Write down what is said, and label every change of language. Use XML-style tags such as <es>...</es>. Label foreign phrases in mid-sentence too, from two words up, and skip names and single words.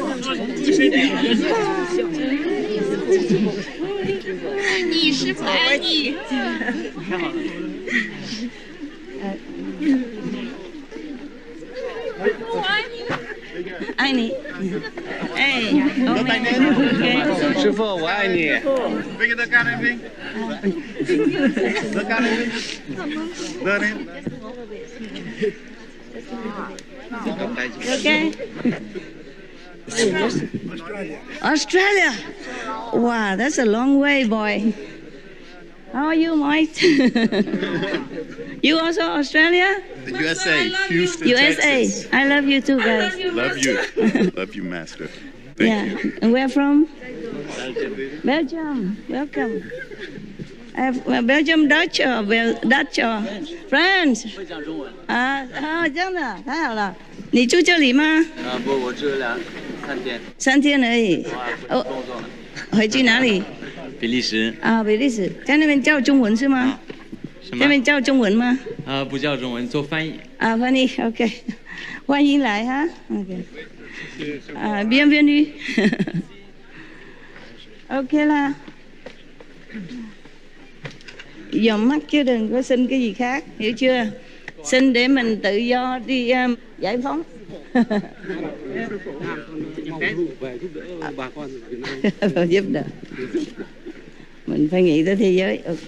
<zh>你师傅爱你。我爱你。爱你。哎，师傅我爱你。</zh> <en>Okay. Australia. Wow, that's a long way, boy. How are you, Mike? You also Australia? The USA, Houston, USA. Texas. I love you too, guys. Love you. Love you, Master. And where from? Belgium. Welcome. Belgium Dutch or Dutch or France?</en> <zh>真的，太好了。你住这里吗？不，我住 3天而已。回去哪里？比利时。比利时，在那边教中文是吗？那边教中文吗？不教中文，做翻译。翻译 ，OK。欢迎来哈 ，OK。bienvenue。OK 啦。</zh> <vi>dòm mắt chứ đừng có xin cái gì khác, hiểu chưa? Xin để mình tự do đi giải phóng. Giúp đỡ. Mình phải nghĩ tới thế giới, ok.</vi>